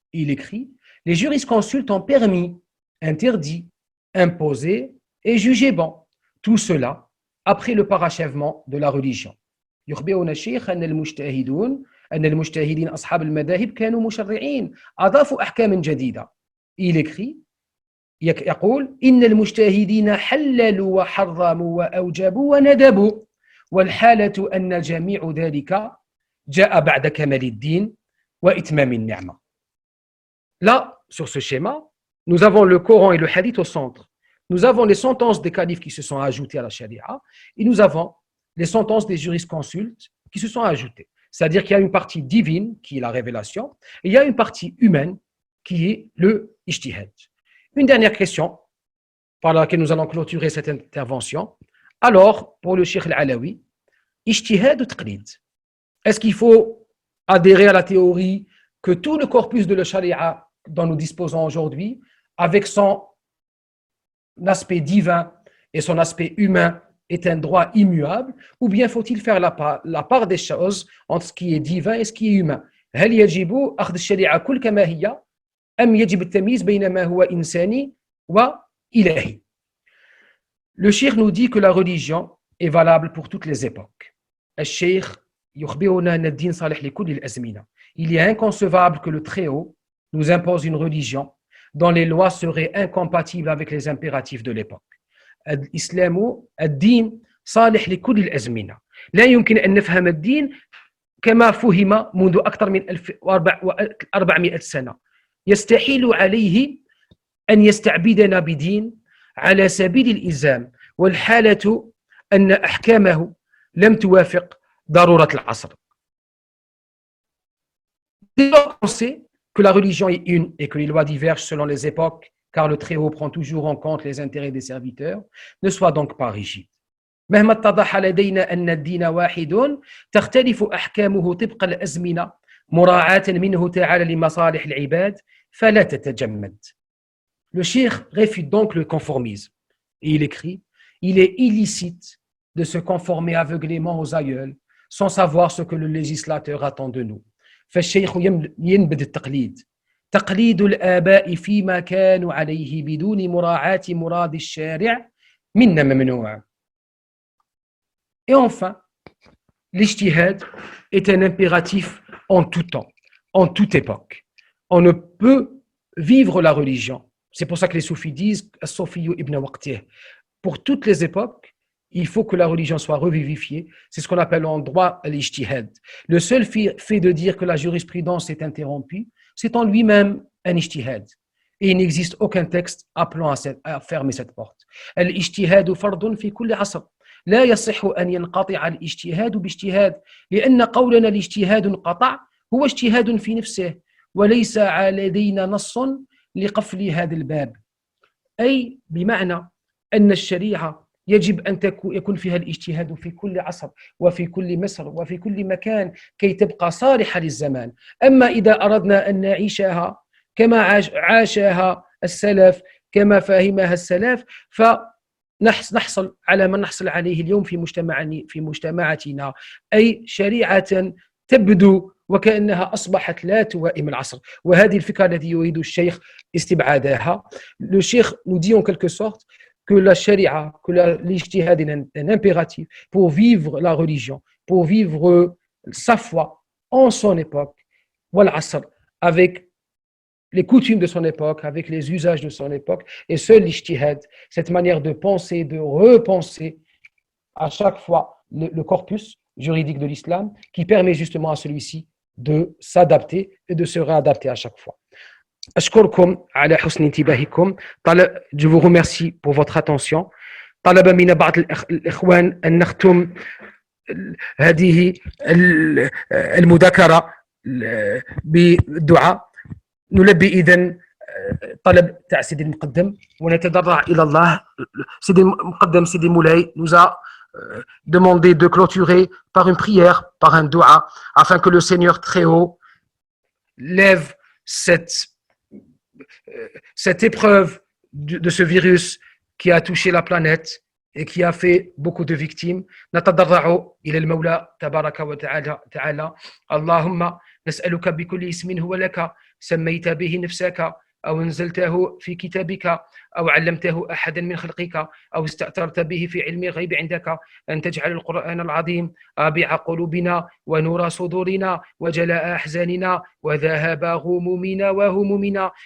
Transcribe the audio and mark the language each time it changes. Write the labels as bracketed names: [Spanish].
[French] Il écrit les jurisconsultes ont permis, interdit, imposé et jugé bon. Tout cela après le parachèvement de la religion. [Arabic] يخبرنا الشيخ أن المجتهدين أصحاب المذاهب كانوا مشرعين أضافوا أحكاما جديدة. [French] Il écrit [Arabic] يقول إن المجتهدين حللوا وحرموا وأوجبوا وندبوا والحالة أن الجميع ذلك جاء بعد كمال الدين وإتمام النعمة. [French] Là, sur ce schéma, nous avons le Coran et le Hadith au centre. Nous avons les sentences des califes qui se sont ajoutées à la Sharia et nous avons les sentences des jurisconsultes qui se sont ajoutées. C'est-à-dire qu'il y a une partie divine qui est la révélation et il y a une partie humaine qui est le ijtihad. Une dernière question par laquelle nous allons clôturer cette intervention. Alors, pour le Cheikh Al-Alawi, ijtihad ou taqlid? Est-ce qu'il faut adhérer à la théorie que tout le corpus de la Sharia dont nous disposons aujourd'hui, avec son aspect divin et son aspect humain, est un droit immuable, ou bien faut-il faire la part des choses entre ce qui est divin et ce qui est humain? [Arabic] هل يجب أخذ الشريعة كل كما هي أم يجب التمييز بين ما هو إنساني وإلهي? [French] Le Cheikh nous dit que la religion est valable pour toutes les époques. [Arabic] الشيخ يخبرنا أن الدين صالح لكل الأزمنة. [French] Il est inconcevable que le Très-Haut nous impose une religion dont les lois seraient incompatibles avec les impératifs de l'époque. [Arabic] الإسلام الدين صالح لكل الأزمنة. لا يمكن أن نفهم الدين كما فهم منذ أكثر من 1400 سنة. يستحيل عليه أن يستعبدنا بدين على سبيل الإلزام والحالة أن أحكامه لم توافق ضرورة العصر. [French] Dès lors qu'on sait que la religion est une et que les lois divergent selon les époques, car le Très-Haut prend toujours en compte les intérêts des serviteurs, ne sois donc pas rigide. [Arabic] مهما اتضح لدينا أن الدين واحد تختلف أحكامه طبق الأزمنة مراعاة منه تعالى لمصالح العباد فلا تتجمد. [French] Le Cheikh réfute donc le conformisme. Et il écrit, il est illicite de se conformer aveuglément aux aïeuls, sans savoir ce que le législateur attend de nous. [Arabic] فالشيخ ينبذ التقليد تقليد الآباء فيما كانوا عليه بدون مراعاة مراد الشارع منا ممنوع. [French] Et enfin, l'ijtihad est un impératif en tout temps, en toute époque. On ne peut vivre la religion. C'est pour ça que les soufis disent [Arabic] as-sofiyu ibn waqtih. [French] Pour toutes les époques, il faut que la religion soit revivifiée. C'est ce qu'on appelle en droit l'ijtihad. Le seul fait de dire que la jurisprudence est interrompue, c'est en lui-même un ijtihad. Et il n'existe aucun texte appelant à fermer cette porte. [Arabic] L'ijtihad fardun fi kulli asr. لا يصح أن ينقطع الاجتهاد باجتهاد لأن قولنا الاجتهاد انقطع هو اجتهاد في نفسه وليس لدينا نص لقفل هذا الباب. أي بمعنى أن الشريعة يجب أن يكون فيها الاجتهاد في كل عصر وفي كل مصر وفي كل مكان كي تبقى صالحة للزمان. أما إذا أردنا أن نعيشها كما عاشها السلف كما فهمها السلف نحصل على ما نحصل عليه اليوم في مجتمعاتنا، أي شريعة تبدو وكأنها أصبحت لا توائم العصر. وهذه الفكرة التي يريد الشيخ استبعادها. [French] Le Cheikh nous dit en quelque sorte que la sharia, que l'ijtihad est un impératif pour vivre la religion, pour vivre sa foi en son époque, [Arabic] wal asr, [French] avec les coutumes de son époque, avec les usages de son époque, et seul l'ijtihad, cette manière de penser, de repenser à chaque fois le corpus juridique de l'islam qui permet justement à celui-ci de s'adapter et de se réadapter à chaque fois. [Arabic] أشكركم على حسن انتباهكم. [French] Je vous remercie pour votre attention. [Arabic] طلب من بعض الإخوان أن نختم هذه المذاكرة بالدعاء. نلبي إذن طلب تاع سيدي المقدم ونتضرع إلى الله. سيدي المقدم سيدي مولاي [French] nous a demandé de clôturer par une prière, par un dua, afin que le Seigneur très haut lève cette épreuve de ce virus qui a touché la planète et qui a fait beaucoup de victimes. [Arabic] نتضرع إلى المولى تبارك وتعالى. اللهم نسألك بكل اسم هو لك سميت به نفسك أو أنزلته في كتابك أو علمته أحدا من خلقك أو استأثرت به في علم الغيب عندك أن تجعل القرآن العظيم ربيع قلوبنا ونور صدورنا وجلاء أحزاننا وذهاب غمومنا وهمومنا.